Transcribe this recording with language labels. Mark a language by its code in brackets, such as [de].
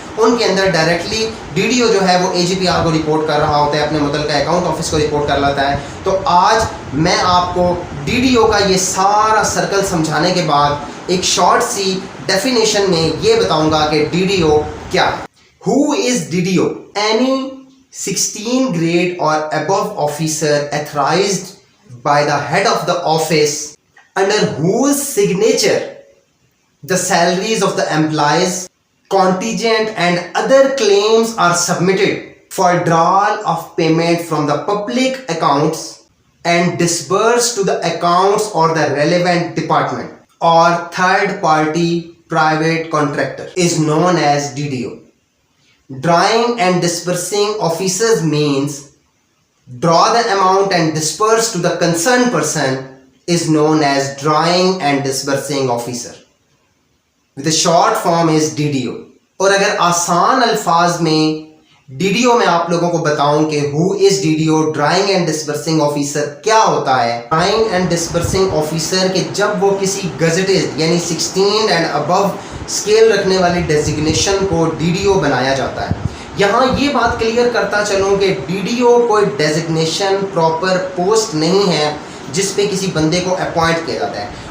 [ur] ان کے اندر directly D D O جو ہے وہ اے جی پی آر کو رپورٹ کر رہا ہوتا ہے، اپنے متعلقہ اکاؤنٹ آفس کو رپورٹ کر لیتا ہے۔ تو آج میں آپ کو ڈی ڈی او کا یہ سارا سرکل سمجھانے کے بعد ایک شارٹ سی ڈیفینیشن میں یہ بتاؤں گا کہ ڈی ڈی او کیا ہے۔ [en] Who is DDO? Any 16 grade or above officer authorized by the head of the office under whose signature the salaries of the employees, contingent and other claims are submitted for withdrawal of payment from the public accounts and disbursed to the accounts or the relevant department or third party private contractor is known as DDO. Drawing and disbursing officers means draw the amount and disperse to the concerned person is known as drawing and disbursing officer. The short form is DDO. [ur] اور اگر آسان الفاظ میں DDO میں آپ لوگوں کو بتاؤں کہ [en] who is DDO, drawing and disbursing officer [ur] کیا ہوتا ہے۔ [en] drawing and disbursing officer [ur] کہ جب وہ کسی gazetted یعنی [en] 16 and above [ur] اسکیل رکھنے والی ڈیزگنیشن کو ڈی ڈی او بنایا جاتا ہے۔ یہاں یہ بات کلیئر کرتا چلوں کہ ڈی ڈی او کوئی ڈیزگنیشن پراپر پوسٹ نہیں ہے جس پہ کسی بندے کو اپوائنٹ کیا جاتا ہے۔